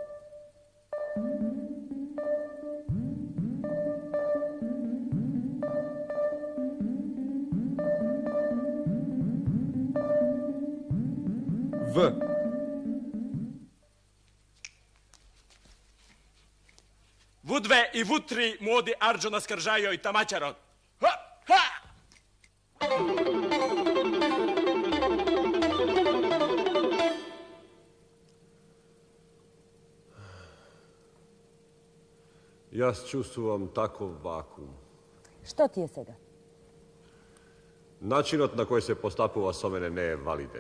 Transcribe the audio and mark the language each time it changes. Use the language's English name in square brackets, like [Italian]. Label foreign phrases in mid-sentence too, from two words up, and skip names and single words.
[Macedonian] В. Вудве и вутри моди Арджуна скржајо и тамачарот. Ха! Ха! Јас чувствувам таков вакуум. Што ти е сега? Начинот на кој се постапува со мене не е валиден.